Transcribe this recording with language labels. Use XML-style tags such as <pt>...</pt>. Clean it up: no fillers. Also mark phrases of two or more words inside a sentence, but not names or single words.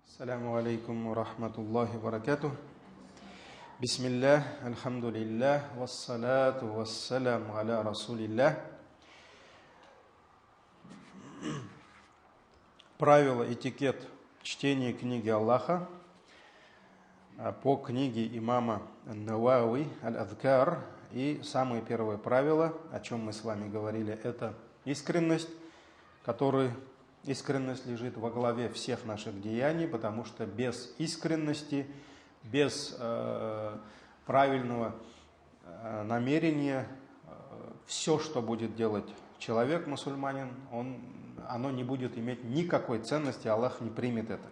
<ar>السلام عليكم ورحمة الله وبركاته. بسم الله، الحمد لله، والصلاة والسلام على رسول الله.</ar> <ru>Правила, этикет чтения книги Аллаха по книге имама Ан-Навави Аль-Адкар. И самое первое правило, о чем мы с вами говорили, это искренность, искренность лежит во главе всех наших деяний, потому что без искренности, без правильного намерения, все, что будет делать человек, мусульманин, оно не будет иметь никакой ценности, Аллах не примет это.</ru>